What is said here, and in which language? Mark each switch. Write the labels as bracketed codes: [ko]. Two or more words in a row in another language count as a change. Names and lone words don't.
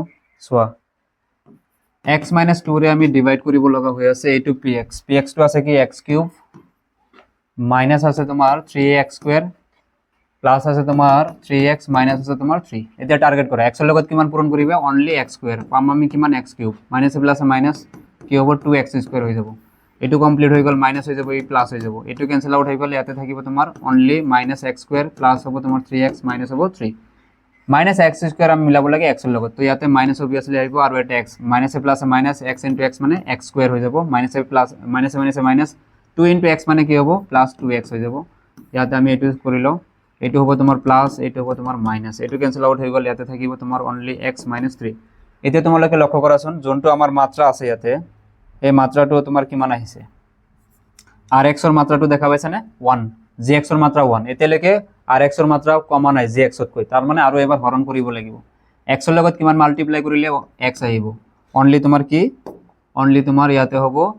[as] চোৱা x মাইনাস 2 ৰে আমি ডিভাইড কৰিব লগা হৈ আছে, এইটো px টো আছে কি [en] x cube minus [as] আছে তোমাৰ [en] 3x square plus [as] আছে তোমাৰ [en] 3x minus [as] আছে তোমাৰ 3। এতিয়া টার্গেট কৰা x ৰ লগত কিমান পূৰণ কৰিবা [en] only x square, [as] পাম আমি কিমান [en] x cube minus plus minus [as] কি হ'ব [en] 2x square [as] হৈ যাব, এইটো কমপ্লিট হৈ গ'ল, মাইনাস হৈ যাব, এই প্লাস হৈ যাব, এইটো [en] cancel out [as] হৈ গ'ল, ইয়াতে থাকিব তোমাৰ [en] only minus x square plus [as] হ'ব তোমাৰ [en] 3x minus [as] হ'ব 3, [en] minus x square [as] আমি মিলাব লাগে এক্সৰ লগত, তো ইয়াতে [en] minus obviously [as] আহিব আৰু এটা এক্স, মাইনাসে প্লাসে [en] minus x into x [as] মানে [en] x square [as] হৈ যাব, মাইনাসে প্লাস মাইনাসে মাইনাসে [en] minus 2 into x [as] মানে কি হ'ব [en] plus 2x [as] হৈ যাব। ইয়াতে আমি এইটো কৰি লওঁ, এইটো হ'ব তোমাৰ প্লাস, এইটো হ'ব তোমাৰ মাইনাস, এইটো [en] cancel out [as] হৈ গ'ল, ইয়াতে থাকিব তোমাৰ [en] only x minus 3. [as] এতিয়া তোমালোকে লক্ষ্য কৰাচোন যোনটো আমাৰ মাত্ৰা আছে ইয়াতে, এই মাত্ৰাটো তোমাৰ কিমান আহিছে, আর এক্সৰ মাত্ৰাটো দেখা পাইছানে 1, জি এক্সৰ মাত্ৰা 1, এতিয়ালৈকে আর এক্সৰ মাত্ৰা কমা নাই জি এক্সতকৈ, তাৰ মানে আৰু এবাৰ হৰণ কৰিব লাগিব, এক্সৰ লগত কিমান মাল্টিপ্লাই কৰিলে এক্স আহিব, অনলি তোমাৰ কি অনলি তোমাৰ ইয়াতে হ'ব